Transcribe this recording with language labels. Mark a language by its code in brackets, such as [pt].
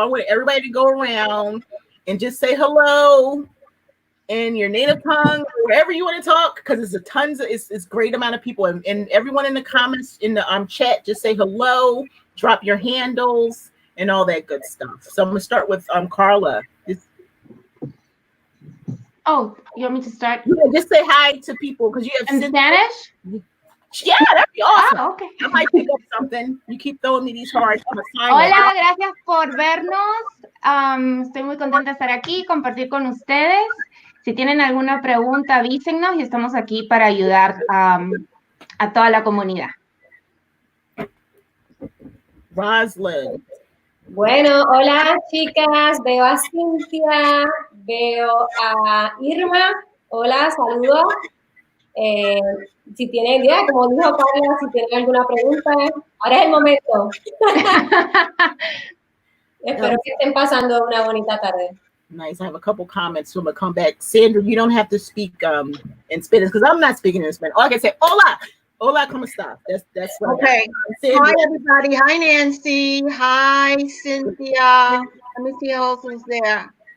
[en] I want everybody to go around and just say hello in your native tongue, wherever you want to talk, because it's great amount of people, and everyone in the comments in the chat, just say hello, drop your handles, and all that good stuff. So I'm going to start with Carla. Oh, you want me to start? Yeah, just say hi to people because you have in Spanish. Yeah, that'd be awesome. Ah, okay. I might pick up something. You keep throwing me these hard. [es] Hola, gracias por vernos. Estoy muy contenta de estar aquí y compartir con ustedes. Si tienen alguna pregunta, avísennos y estamos aquí para ayudar a toda la comunidad. Roslyn. Bueno, hola chicas, veo a Cintia, veo a Irma. Hola, saludos. Si tienen idea, como dijo Carla, si tienen alguna pregunta, ahora es el momento. Espero que estén pasando una bonita tarde. [en] Nice. I have a couple comments, so I'm gonna come back. Sandra, you don't have to speak in Spanish because I'm not speaking in Spanish. All I can say, [es] hola, hola, ¿cómo está? [en] That's what Okay. Hi everybody. Hi Nancy. Hi Cynthia. Let me see who else is there.